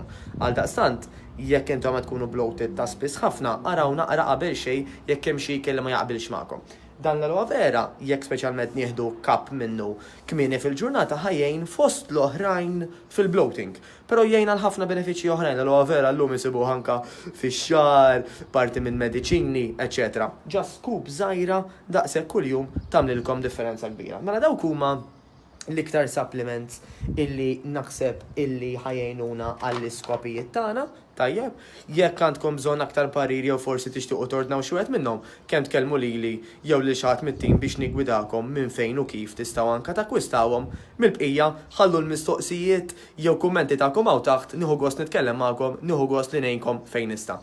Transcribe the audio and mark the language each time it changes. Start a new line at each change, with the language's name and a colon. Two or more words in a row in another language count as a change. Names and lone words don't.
Maltese: Għal daqstant, jekk intom qed tkunu bloated ta' spiss ħafna, araw naqra qabel xejn jekk hemm xi ikel li ma jaqbilx magħkom. Dan l-aloe vera, jekk speċjalment nieħdu kap minnu kmieni fil-ġurnata ħajjejn fost l-oħrajn fil-bloating. Però jgħin għal ħafna benefiċċji oħrajn l-aloe vera llum isibu anka fix-xahar, parti minn mediċini, etc.
English: Just scoop
Maltese: żgħira daqshekk kuljum tagħmlilkom differenza kbira. Mela dawk huma l-iktar supplements illi naħseb illi ħajjejnuna għall-iskopijiet tagħna, tajjeb, jekk għandkom bżonn aktar pariri jew forsi tixtiequ tordnaw xi wieħed minnhom, kemm tkellmu lili jew lil xi ħadd mit-tim biex nigwidakom minn fejn u kif tistgħu anke takkwistawhom, mill-bqija ħallu l-mistoqsijiet jew kummenti tagħkom hawn taħt nieħu gost nitkellem magħkom, nieħu gost li ngħinkom fejn nista'.